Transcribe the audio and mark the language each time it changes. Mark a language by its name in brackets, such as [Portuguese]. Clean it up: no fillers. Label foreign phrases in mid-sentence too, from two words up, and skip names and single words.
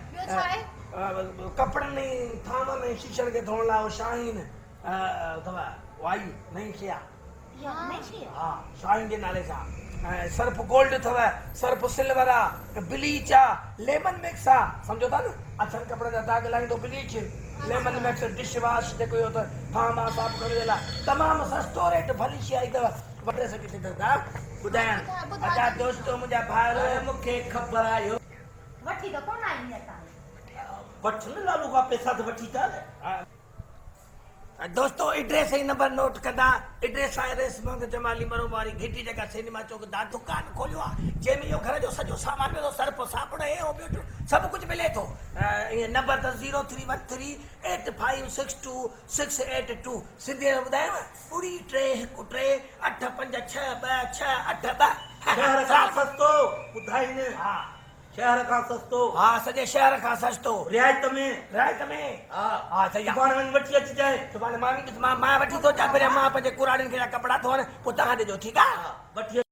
[Sindhi] कपड़नि थामनि ऐं शीशनि खे धोअण लाइ शाहीन अथव वाई नई शइ आहे हा शाहीन जे नाले सां सर्फ गोल्ड अथव सर्फ सिल्वर आहे ब्लीच आहे [English] lemon mix [Sindhi] आहे सम्झो था न अछनि कपिड़े जा दाग लाहींदो [English] bleach lemon mix dish wash [Sindhi] जेको इहो त थाम आहे साफ़ करण जे लाइ तमामु सस्तो रेट भली शइ आई अथव वठे सघी था ॿुधायां अदा दोस्तो मुंहिंजा भाउर मूंखे ख़बर आयो वठी त कोन आई असां वठ न लालू खां पैसा त वठी था न दोस्तो एड्रेस ही नंबर नोट कंदा एड्रेस आहे रेशम जमाली मरो वारी घिटी जगह सिनेमा चौक दा दुकान खोलियो आहे जंहिंमें इहो घर जो सॼो सामान मिलंदो सर्फ साबुण हे हो ॿियो सभु कुझु मिले थो इहे नंबर त 03138562 सिंधी में ॿुधायांव ॿुड़ी 313856262 शहर खां सस्तो ॿुधाईनि हा शहर खां सस्तो हा सॼे शहर खां सस्तो रियायत में हा हा सही सुभाणे वञी वठी अचिजांइ सुभाणे मां वठी थो अचां पहिरियों मां पंहिंजे कुराड़ियुनि खे कपिड़ा धोअण पोइ तव्हां ॾिजो ठीकु आहे वठी